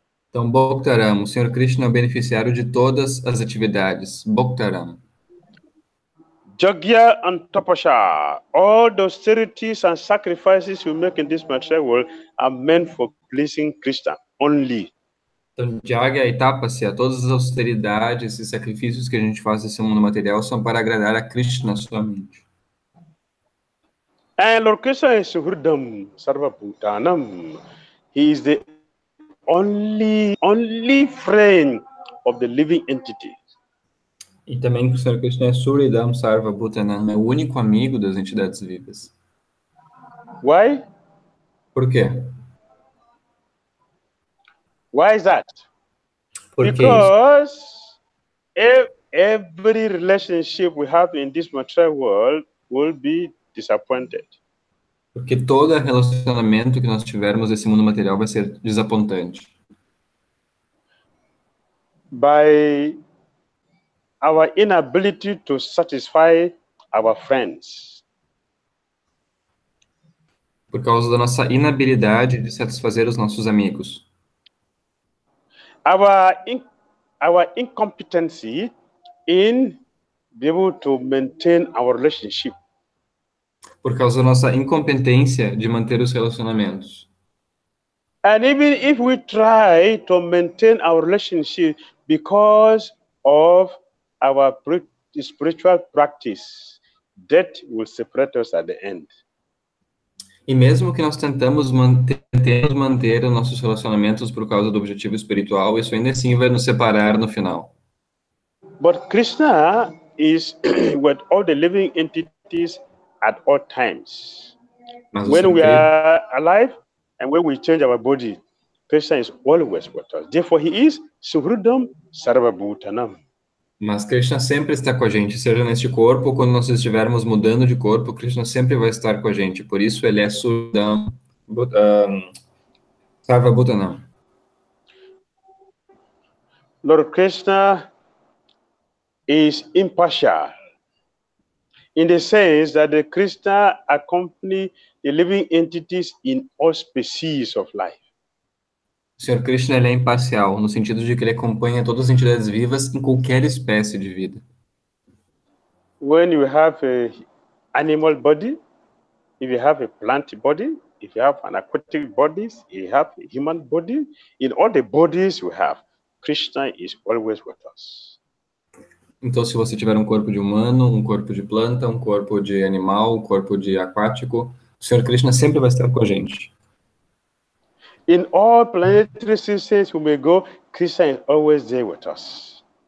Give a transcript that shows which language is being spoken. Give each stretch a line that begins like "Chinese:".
Portuguese: Então, Bhaktaram, o Senhor Krishna é o beneficiário de todas as atividades. Bhaktaram.
English: Jagya and tapasya, all the austerities and sacrifices you make in this material world are meant for pleasing Krishna only.
Portuguese: Então, Jagya e Tapasya, todas as austeridades e sacrifícios que a gente faz nesse mundo material são para agradar a Krishna somente.
English: And Lord Krishna is Suhridam Sarvabhutanam. He is the only friend of the living entity.
Portuguese: E também o Senhor Krishna é Suridam Sarva Bhutanam, é o único amigo das entidades vivas.
English: Why?
Portuguese: Por quê?
English: Why is that?
Portuguese: Por que isso?
English: Because every relationship we have in this material world will be disappointed.
Portuguese: Porque todo relacionamento que nós tivermos nesse mundo material vai ser desapontante.
English: By our inability to satisfy our friends.
Portuguese: Por causa da nossa inabilidade de satisfazer os nossos amigos.
English: Our incompetency in be able to maintain our relationship.
Portuguese: Por causa da nossa incompetência de manter os relacionamentos.
English: And even if we try to maintain our relationship because of our spiritual practice, death will separate us at the end.
Portuguese: E mesmo que nós tentemos manter os nossos relacionamentos por causa do objetivo espiritual, isso ainda assim vai nos separar no final.
English: But Krishna is with all the living entities at all times.
Portuguese: Mas o
English: When
Portuguese: Senhor
English: we are alive and when we change our body, Krishna is always with us. Therefore, he is Suhridam Sarvabhutanam.
Portuguese: Mas Krishna sempre está com a gente, seja neste corpo ou quando nós estivermos mudando de corpo, Krishna sempre vai estar com a gente. Por isso ele é Sudam Sarvabhutanam.
English: Lord Krishna is impartial in the sense that the Krishna accompany the living entities in all species of life.
Portuguese: O Senhor Krishna ele é imparcial, no sentido de que ele acompanha todas as entidades vivas em qualquer espécie de vida.
English: When you have an animal body, if you have a plant body, if you have an aquatic body, if you have a human body, in all the bodies you have, Krishna is always with us.
Portuguese: Então, se você tiver um corpo de humano, um corpo de planta, um corpo de animal, um corpo de aquático, o Senhor Krishna sempre vai estar com a gente.
English: In all planetary systems we may go, Krishna is always there with us.